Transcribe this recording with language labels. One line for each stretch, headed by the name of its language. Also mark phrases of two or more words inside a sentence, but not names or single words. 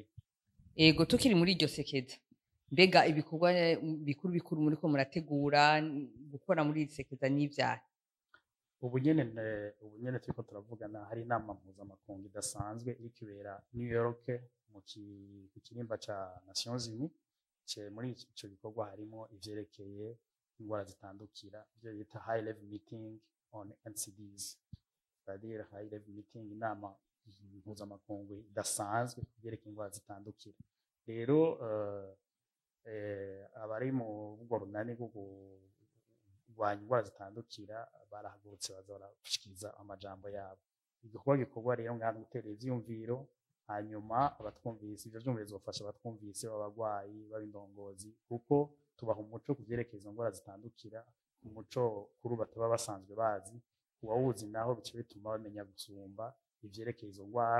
Rundi: Ego tukiri muri iryo sekeza, mbega ibikorwa bikuru muriko murategura gukora muri iri sekeza n'ivyahe? Ubu nyene turiko turavugana, hari inama mpuzamakungu idasanzwe iri kibera New York mu kirimba ca Nations Unies. Muri ico gikorwa harimo ivyerekeye indwara zitandukira, ivyo bita
English: high level meeting on NCDs,
French: c'est-à-dire
English: high level meeting,
Rundi: inama mpuzamakungu idasanzwe kuvyerekeye indwara zitandukira. Rero abari mu rwo runani rwo kurwanya indwara zitandukira barahagurutse baza barashikiriza amajambo yabo. Igikorwa gikorwa rero ngana gutera ivyumviro, hanyuma abatwumvise ivyo vyumviro bizofasha abatwumvise b'abarwayi b'indongozi, kuko tubaha umuco kuvyerekeye izo ndwara zitandukira, umuco kuri bataba basanzwe bazi, uwawuzi naho bice bituma bamenya gusumba ivyerekeye izo ndwara.